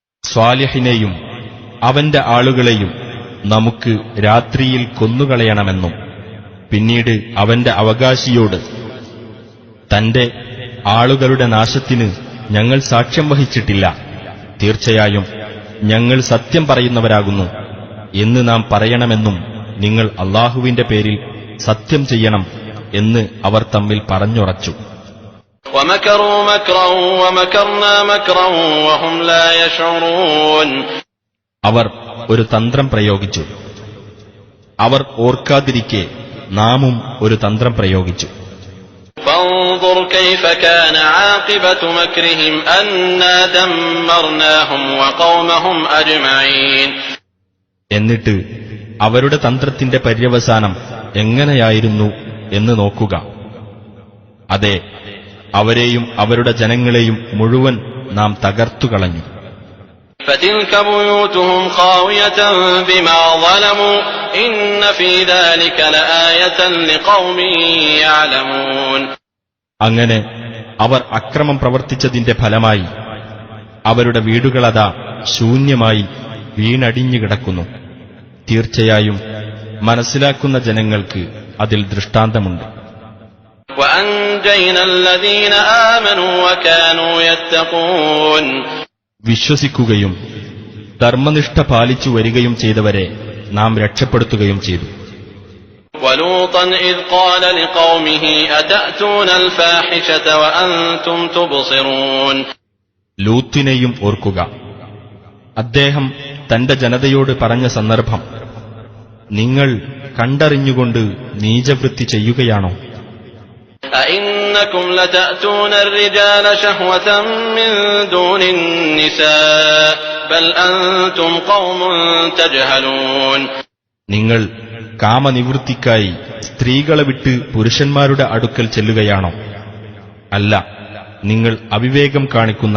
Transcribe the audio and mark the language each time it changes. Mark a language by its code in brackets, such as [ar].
[ml] സ്വാലിഹിനെയും അവന്റെ ആളുകളെയും നമുക്ക് രാത്രിയിൽ കൊന്നുകളയണമെന്നും പിന്നീട് അവന്റെ അവകാശിയോട് തന്റെ ആളുകളുടെ നാശത്തിന് ഞങ്ങൾ സാക്ഷ്യം വഹിച്ചിട്ടില്ല, തീർച്ചയായും ഞങ്ങൾ സത്യം പറയുന്നവരാകുന്നു എന്ന് നാം പറയണമെന്നും നിങ്ങൾ അല്ലാഹുവിന്റെ പേരിൽ സത്യം ചെയ്യണം എന്ന് അവർ തമ്മിൽ പറഞ്ഞുറച്ചു. [ar] وَمَكَرُوا مَكْرًا وَمَكَرْنَا مَكْرًا وَهُمْ لَا يَشْعُرُونَ [ml] അവർ ഒരു തന്ത്രം പ്രയോഗിച്ചു. അവർ ഓർക്കാതിരിക്കെ നാമും ഒരു തന്ത്രം പ്രയോഗിച്ചു. [ar] فانظر كيف كان عاقبة مكرهم أنا دمرناهم وقومهم أجمعين [ml] എന്നിട്ട് അവരുടെ തന്ത്രത്തിന്റെ പര്യവസാനം എങ്ങനെയായിരുന്നു എന്ന് നോക്കുക. അതെ, അവരെയും അവരുടെ ജനങ്ങളെയും മുഴുവൻ നാം തകർത്തുകളഞ്ഞു. [ar] فتلك بيوتهم خاوية بما ظلموا إن في ذلك لآية لقوم يعلمون [ml] അങ്ങനെ അവർ അക്രമം പ്രവർത്തിച്ചതിന്റെ ഫലമായി അവരുടെ വീടുകളതാ ശൂന്യമായി വീണടിഞ്ഞു കിടക്കുന്നു. തീർച്ചയായും മനസ്സിലാക്കുന്ന ജനങ്ങൾക്ക് അതിൽ ദൃഷ്ടാന്തമുണ്ട്. [ar] وأنجينا الذين آمنوا وكانوا يتقون [ml] വിശ്വസിക്കുകയും ധർമ്മനിഷ്ഠ പാലിച്ചു വരികയും ചെയ്തവരെ നാം രക്ഷപ്പെടുത്തുകയും ചെയ്തു. [ar] ولوطا إذ قال لقومه أتأتون الفاحشة وأنتم تبصرون [ml] ലൂത്തിനെയും ഓർക്കുക. അദ്ദേഹം തന്റെ ജനതയോട് പറഞ്ഞ സന്ദർഭം, നിങ്ങൾ കണ്ടറിഞ്ഞുകൊണ്ട് നീചവൃത്തി ചെയ്യുകയാണോ? [ar] أئنكم لتأتون الرجال شهوة من دون النساء بل أنتم قوم تجهلون [ml] നിങ്ങൾ കാമനിവൃത്തിക്കായി സ്ത്രീകളെ വിട്ട് പുരുഷന്മാരുടെ അടുക്കൽ ചെല്ലുകയാണോ? അല്ല, നിങ്ങൾ അവിവേകം കാണിക്കുന്ന